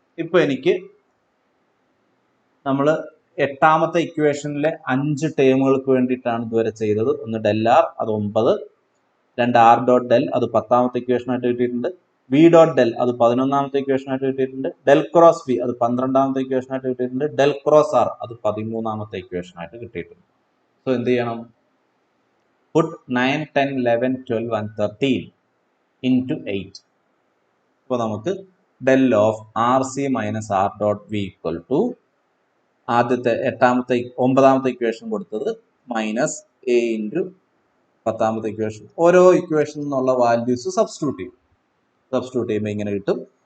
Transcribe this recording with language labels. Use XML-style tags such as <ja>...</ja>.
<ml>ഇപ്പൊ എനിക്ക് നമ്മൾ എട്ടാമത്തെ ഇക്വേഷനിലെ 5 ടേമുകൾക്ക് വേണ്ടിയിട്ടാണ് ഇതുവരെ ചെയ്തത്. ഒന്ന് ഡെൽ ആർ, അത് 9. 2 ആർ ഡോട്ട് ഡെൽ, അത് 10ാമത്തെ ഇക്വേഷനായിട്ട് കിട്ടിയിട്ടുണ്ട്. വി ഡോട്ട് ഡെൽ, അത് 11ാമത്തെ ഇക്വേഷനായിട്ട് കിട്ടിയിട്ടുണ്ട്. ഡെൽ ക്രോസ് വി, അത് 12ാമത്തെ ഇക്വേഷനായിട്ട് കിട്ടിയിട്ടുണ്ട്. ഡെൽ ക്രോസ് ആർ, അത് 13ാമത്തെ ഇക്വേഷനായിട്ട് കിട്ടിയിട്ടുണ്ട്. സോ എന്ത് ചെയ്യണം?</ml> <en>Put 9, 10, 11, 12 and 13 into 8.</en> <ml>അപ്പോൾ നമുക്ക് del of R C minus R dot V equal to ആദ്യത്തെ 9ാമത്തെ ഇക്വേഷൻ കൊടുത്തത് മൈനസ് എ ഇൻറ്റു 10ാമത്തെ ഇക്വേഷൻ. ഓരോ ഇക്വേഷനിൽ നിന്നുള്ള വാല്യൂസ് സബ്സ്റ്റിറ്റ്യൂട്ട് ചെയ്യുമ്പോൾ ഇങ്ങനെ കിട്ടും.</ml>